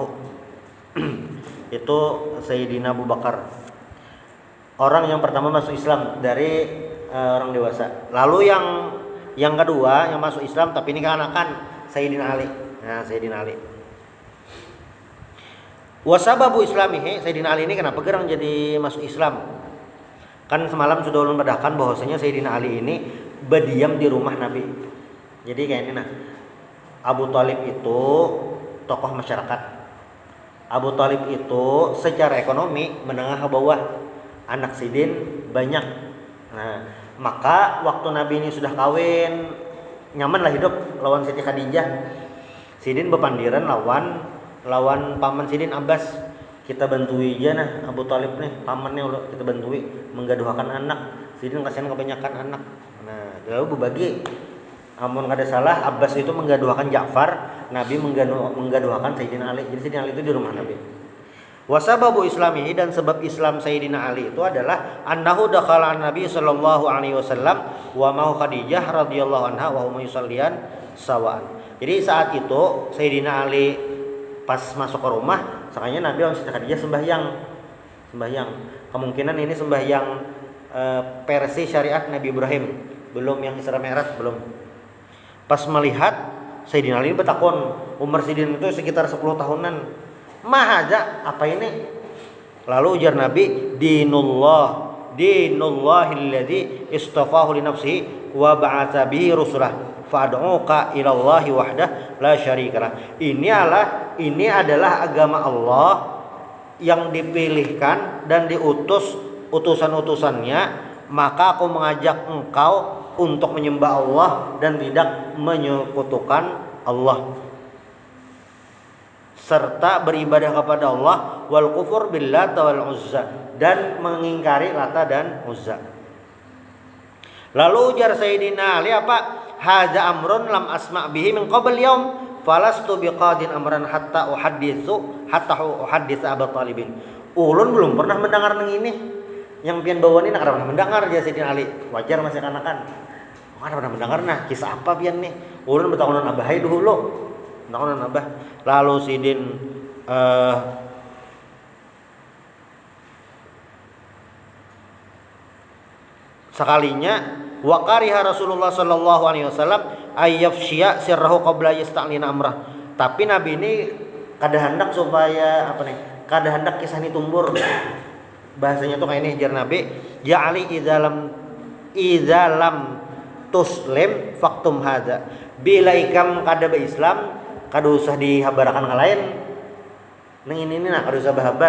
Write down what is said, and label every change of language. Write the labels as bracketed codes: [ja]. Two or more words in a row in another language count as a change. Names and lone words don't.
[id] Itu Sayyidina Abu Bakar. Orang yang pertama masuk Islam dari orang dewasa. [bjn] Lalu yang kedua yang masuk Islam tapi ini keanakan Sayyidina Ali. [id] Nah, [bjn] Sayyidina Ali. [ar] وسبب إسلامه, [bjn] Sayyidina Ali ini kenapa gerang jadi masuk Islam? Kan semalam sudah ulun padahkan bahwasanya Sayyidina Ali ini berdiam di rumah Nabi. Jadi kayak ini nah. [id] Abu Thalib itu tokoh masyarakat. Abu Thalib itu secara ekonomi menengah ke bawah. [bjn] Anak sidin banyak. Nah, maka waktu Nabi ini sudah kawin, nyaman lah hidup lawan Siti Khadijah. Sidin bepandiran lawan paman Sidin Abbas. Kita bantui aja nah Abu Thalib nih pamannya udah kita bantui menggaduhakan anak. Sidin kasihan kebanyakan anak. [id] Nah, lalu berbagi. [bjn] Amun kada salah Abbas itu menggaduhakan Ja'far, Nabi menggaduhakan Sayyidina Ali. [id] Jadi Sayyidina Ali itu di rumah Nabi. [ar] وسبب إسلامه, [id] dan sebab Islam Sayyidina Ali itu adalah [ar] أنه دخل النبي صلى الله عليه وسلم ومعه خديجة رضي الله عنها وهم يصليان سواء. [bjn] Jadi saat itu Sayyidina Ali pas masuk ke rumah, sakanya Nabi sama Siti Khadijah sembahyang. [id] Kemungkinan ini sembahyang versi syariat Nabi Ibrahim, belum yang Isra Mi'raj belum. [bjn] Pas melihat Sayyidina Ali bertakon, umur Sidin itu sekitar 10 tahunan. Mahaja apa ini? Lalu ujar Nabi, [ar] دين الله الذي اصطفاه لنفسه وبعث به رسله فأدعوك إلى الله وحده لا شريك له. [id] Ini adalah agama Allah yang dipilihkan dan diutus utusan-utusannya, maka aku mengajak engkau untuk menyembah Allah dan tidak menyekutukan Allah, serta beribadah kepada Allah, [ar] والكفر بالله والعزى, [id] dan mengingkari Lata dan Uzza. [bjn] Lalu ujar Sayyidina Ali apa? [ar] هذا أمر لم أسمع به من قبل يوم فلست بقاض أمرا حتى أحدث أبا طالب. [bjn] Ulun belum pernah mendengar nang ini. Yang pian bawa ini nak pernah mendengar dia Sayyidina Ali. Wajar masih kanakan. Mana pernah mendengar nah kisah apa pian nih? Ulun bertahunan abah dulu. Tahunan abah. Lalu Sidin sekalinya [ar] وكره رسول الله صلى الله عليه وسلم أن يفشي سره قبل أن يستعلن أمره. [bjn] Tapi Nabi ini kada hendak supaya apa nih? Kada hendak kisah ini tumbur. Bahasanya tuh kayak ini jar Nabi, [ar] يا علي إذا لم تسلم فاكتم هذا [bjn] bila ikam kada Islam kada usah dihabarakan ka lain nang ini nah kada usah bahabar.